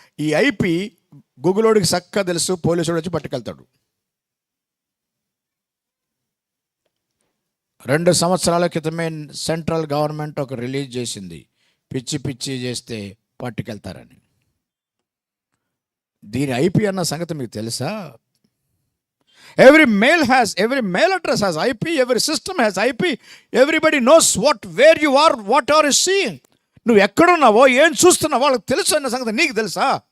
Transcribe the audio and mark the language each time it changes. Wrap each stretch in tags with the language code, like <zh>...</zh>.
<te>ఈ ఐపీ గూగులోడికి చక్కగా తెలుసు, పోలీసుడు వచ్చి పట్టుకెళ్తాడు. 2 సంవత్సరాల క్రితమే సెంట్రల్ గవర్నమెంట్ ఒక రిలీజ్ చేసింది, పిచ్చి చేస్తే పట్టుకెళ్తారని. దీని ఐపీ అన్న సంగతి మీకు తెలుసా?</te> <en>Every mail address has IP, every system has IP. Everybody knows where you are, what are you seeing.</en> <te>నువ్వు ఎక్కడున్నావో, ఏం చూస్తున్నావో వాళ్ళకి తెలుసు అన్న సంగతి నీకు తెలుసా?</te>